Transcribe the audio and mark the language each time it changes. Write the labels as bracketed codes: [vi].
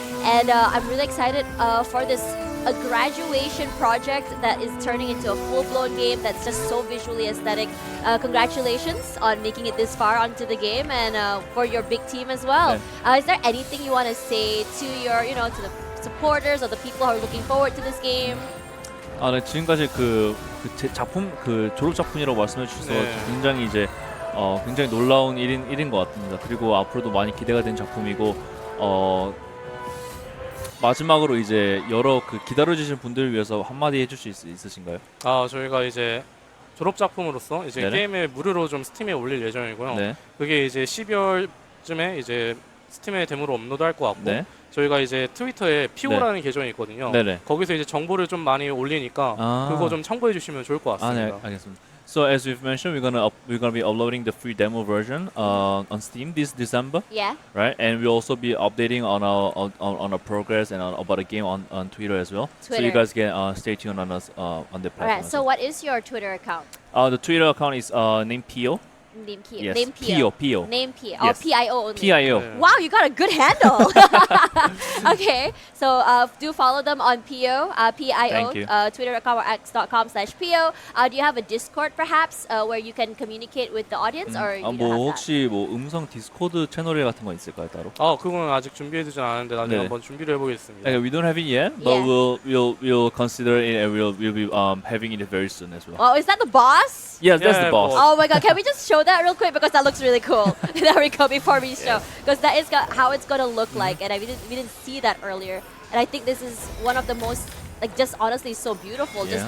[en] And I'm really excited for this a graduation project that is turning into a full-blown game that's just so visually aesthetic. Congratulations on making it this far onto the game, and for your big team as well. Is there anything you want to say to your, to the supporters or the people who are looking forward to this game? [ko] 네, 지금까지 제 작품 졸업 작품이라고 말씀해 주셔서 네. 굉장히 이제 굉장히 놀라운 일인 것 같습니다. 그리고 앞으로도 많이 기대가 된 작품이고 마지막으로 이제 여러 기다려주신 분들을 위해서 한마디 해줄 수 있으신가요? 저희가 이제 졸업 작품으로서 이제 네네. 게임을 무료로 좀 스팀에 올릴 예정이고요. 네. 그게 이제 12월쯤에 이제 스팀에 데모로 업로드할 것 같고 네. 저희가 이제 트위터에 PO라는 계정이 있거든요. 네네. 거기서 이제 정보를 좀 많이 올리니까 그거 좀 참고해 주시면 좋을 것 네, 같습니다. 알겠습니다. [en] So as we've mentioned, we're gonna be uploading the free demo version on Steam this December. Yeah. Right, and we'll also be updating on our progress and about the game on Twitter as well. So you Twitter. guys can stay tuned on us on the platform. All right. as So well. what is your Twitter account? The Twitter account is named Pio. Name Pio. Yes, Name Pio. Pio. Name Pio. Yes. Oh, P-I-O only. Pio. Yeah. Wow, you got a good handle. Okay, so do follow them on Pio, P-I-O, Thank you. Twitter account or x.com/Pio. Do you have a Discord perhaps where you can communicate with the audience or you don't 뭐 have that? [ko] 혹시 뭐 음성 디스코드 채널 같은 거 있을까요 따로? 그건 아직 준비해두진 않았는데 나중에 네. 한번 준비를 해보겠습니다. [en] We don't have it yet, but Yeah. we'll consider it and we'll be having it very soon as well. Oh, is that the boss? Yes, that's Yeah, the boss. boss. Oh my god, can we just show that real quick because that looks really cool. There we go before we show. Because that is how it's going to look like and we didn't see that earlier. And I think this is one of the most, like just honestly so beautiful, just